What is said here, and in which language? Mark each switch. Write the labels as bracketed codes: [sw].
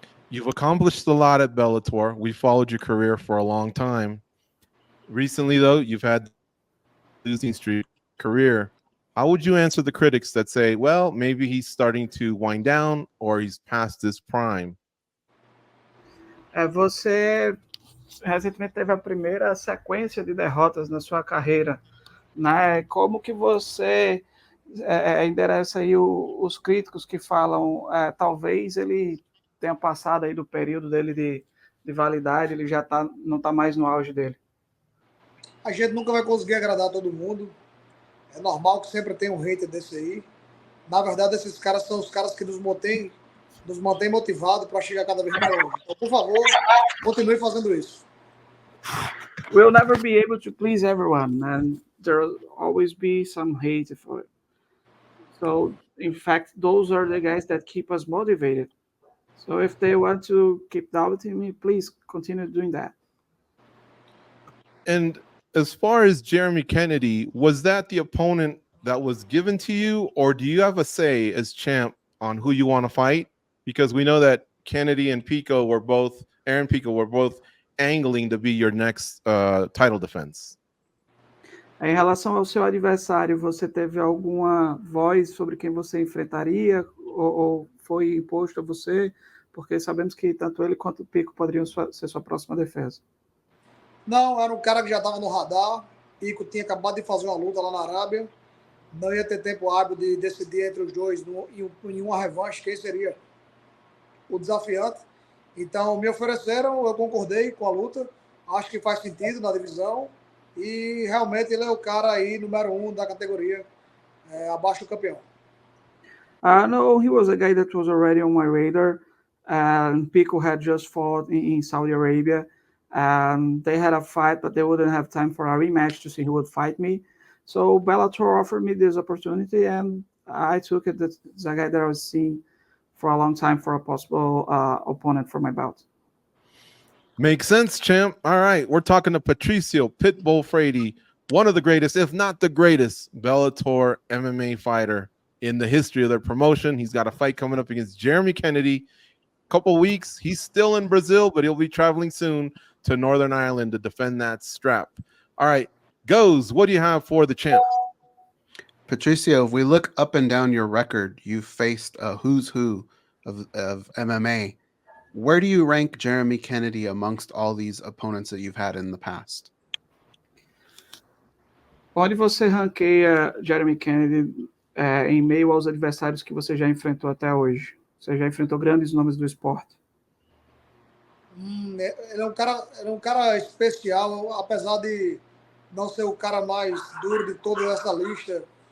[en] You've accomplished a lot at Bellator. We followed your career for a long time. Recently, though, you've had losing streak career. How would you answer the critics that say, well, maybe he's starting to wind down or he's past his prime? [pt] Você recentemente teve a primeira sequência de derrotas na sua carreira, né? Como que você endereça aí os críticos que falam talvez ele tenha passado aí do período dele de validade, ele já não está mais no auge dele? A gente nunca vai conseguir agradar todo mundo. É normal que sempre tenha um hater desse aí. Na verdade, esses caras são os caras que nos mantêm nos mantém motivados para chegar cada vez mais longe. Então, por favor, continue fazendo isso. [en] We'll never be able to please everyone, and there'll always be some hate for it. So, in fact, those are the guys that keep us motivated. So, if they want to keep doubting me, please continue doing that. And as far as Jeremy Kennedy, was that the opponent that was given to you, or do you have a say as champ on who you want to fight? Because we know that Kennedy and Aaron Pico were both angling to be your next title defense. [pt] Em relação ao seu adversário, você teve alguma voz sobre quem você enfrentaria ou foi imposto a você? Porque sabemos que tanto ele quanto o Pico poderiam ser sua próxima defesa. Não, era um cara que já estava no radar. Pico tinha acabado de fazer uma luta lá na Arábia. Não ia ter tempo hábil de decidir entre os dois em uma revanche, quem seria o desafiante. Então, me ofereceram, eu concordei com a luta. Acho que faz sentido na divisão. E realmente ele é o cara aí, número 1 da categoria, abaixo do campeão. [en] No, he was a guy that was already on my radar. Pico had just fought in Saudi Arabia. They had a fight, but they wouldn't have time for a rematch to see who would fight me. So Bellator offered me this opportunity, and I took it. That's a guy that I was seeing for a long time for a possible opponent for my bout. Makes sense, champ. All right, we're talking to Patricio Pitbull Freire, one of the greatest, if not the greatest, Bellator MMA fighter in the history of their promotion. He's got a fight coming up against Jeremy Kennedy. Couple weeks. He's still in Brazil, but he'll be traveling soon to Northern Ireland to defend that strap. All right, Goes, what do you have for the champ? Patricio, if we look up and down your record, you've faced a who's who of MMA. Where do you rank Jeremy Kennedy amongst all these opponents that you've had in the past? [pt] Onde você ranqueia Jeremy Kennedy em meio aos adversários que você já enfrentou até hoje? Você já enfrentou grandes nomes do esporte. Ele é um cara especial, apesar de não ser o cara mais duro de toda essa lista.